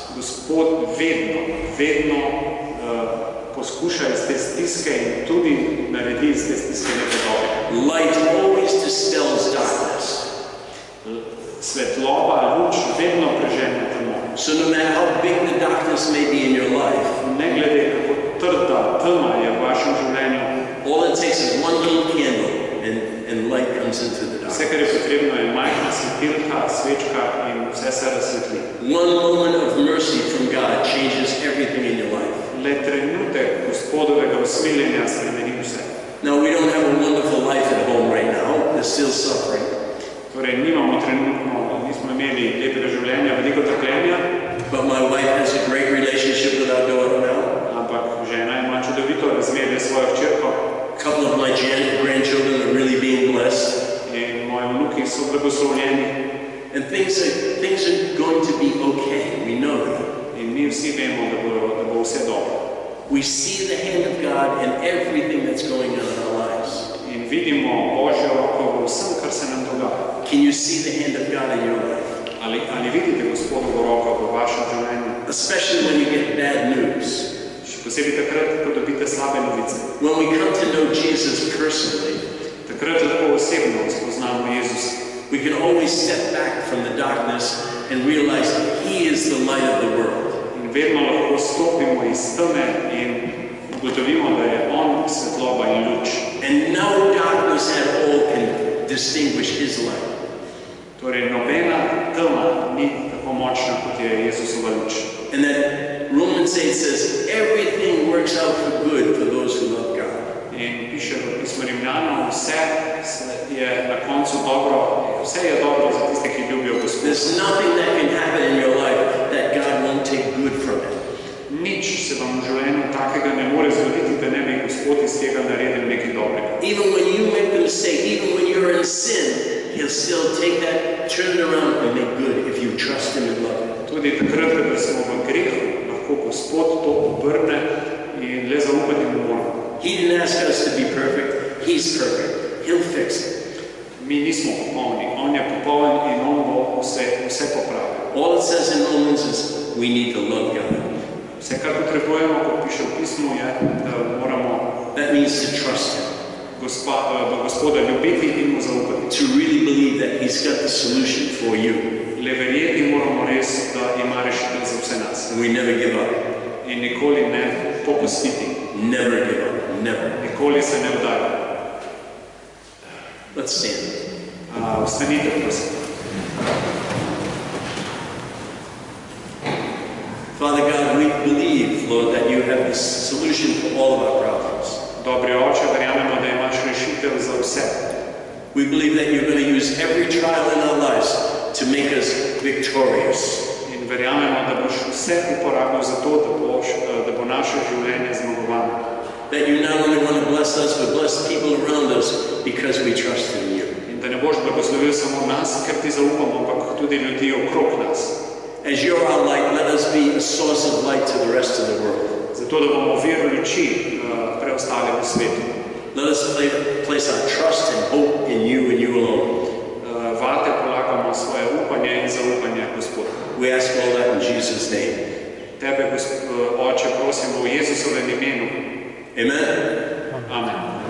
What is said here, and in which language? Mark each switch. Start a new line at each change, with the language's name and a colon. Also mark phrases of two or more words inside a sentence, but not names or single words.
Slovenian: Gospod vedno poskuša iz te stiske in tudi naredi iz te stiske nekaj dobrega.
English: Light always dispels darkness.
Slovenian: Svetloba, luč vedno prežene temo.
English: So no matter how big the darkness may be in your life,
Slovenian: Ne glede, kako trda tema je v vašem življenju,
English: all it takes is one little candle and light comes into the
Slovenian: vse,
English: darkness.
Slovenian: kar je potrebno, je majhna svetilka, svečka in vse se razsvetli.
English: One moment of mercy from God changes everything in your life.
Slovenian: Le trenutek Gospodovega usmiljenja spremeni vse.
English: Now, we don't have a wonderful life at home right now. There's still suffering.
Slovenian: Torej, nismo imeli lepega življenja, veliko trpljenja,
English: But my wife has a great relationship with our daughter now.
Slovenian: ampak žena ima čudovito razmerje s svojo hčerko
English: A couple of my grandchildren are really being blessed.
Slovenian: in moji vnuki so blagoslovljeni
English: And things are going to be okay. We know that.
Slovenian: in mi vsi vemo, da bo vse dobro.
English: We see the hand of God in everything that's going on in our lives.
Slovenian: In vidimo Božjo roko v vsem, kar se nam dogaja.
English: Can you see the hand of God in your life?
Slovenian: Ali vidite Gospodovo roko v vašem življenju?
English: Especially when you get bad news.
Slovenian: Še posebej takrat, ko dobite slabe novice.
English: When we come to know Jesus personally,
Slovenian: Takrat lahko osebno spoznamo Jezusa.
English: we can always step back from the darkness and realize He is the light of the world.
Slovenian: In vedno lahko stopimo iz teme in ugotovimo, da je On svetloba in luč.
English: And no darkness at all can distinguish His light.
Slovenian: Torej, nobena tema ni tako močna, kot je Jezusova luč.
English: And that Romans 8 says, everything works out for good for those who love God.
Slovenian: In piše v pismu Rimljanom, vse je na koncu dobro, vse je dobro za tiste, ki ljubijo Gospoda.
English: There's nothing that can happen in your life that God won't take good from it.
Slovenian: Nič se vam v življenju takega ne more zgoditi, da ne bi Gospod iz tega naredil nekaj dobrega.
English: Even when you make the mistake, even when you're in sin, He'll still take that, turn it around and make good if you trust Him and love Him.
Slovenian: Tudi takrat, ko smo v grehu, lahko Gospod to obrne in le zaupati mu moramo.
English: He didn't ask us to be perfect. He's perfect. He'll fix it.
Slovenian: Mi nismo popolni, On je popoln in On bo vse popravil.
English: All it says in Romans is we need to love God.
Slovenian: Vse, kar potrebujemo, kot piše v pismu, je, da moramo
English: That means to trust Him.
Slovenian: Gospoda ljubiti in mu zaupati.
English: To really believe that He's got the solution for you.
Slovenian: Le verjeti moramo res, da ima rešitev za vse nas.
English: And we never give up.
Slovenian: In nikoli ne popustiti.
English: Never give up. Never.
Slovenian: Nikoli se ne vdari.
English: Let's stand.
Slovenian: Vstanite, prosim.
English: Father God, we believe, Lord, that you have the solution for all of our problems.
Slovenian: Dobri oče, verjamemo, da imaš rešitev za vse.
English: We believe that you're going to use every trial in our lives to make us victorious.
Slovenian: In verjamemo, da boš vse uporabil za to, da bo naše življenje zmagovano.
English: That you not only want to bless us, but bless people around us because we trust in you.
Slovenian: In da ne boš blagoslovil samo nas, ker ti zaupamo, ampak tudi ljudi okrog nas.
English: As you're our light, let us be a source of light to the rest of the world.
Slovenian: Zato, da bomo vir luči preostalemu svetu.
English: Let us place our trust and hope in you and you alone.
Slovenian: Vate polagamo svoje upanje in zaupanje, Gospod.
English: We ask all that in Jesus' name.
Slovenian: Tebe, Oče, prosimo v Jezusovem imenu.
English: Amen.
Slovenian: Amen.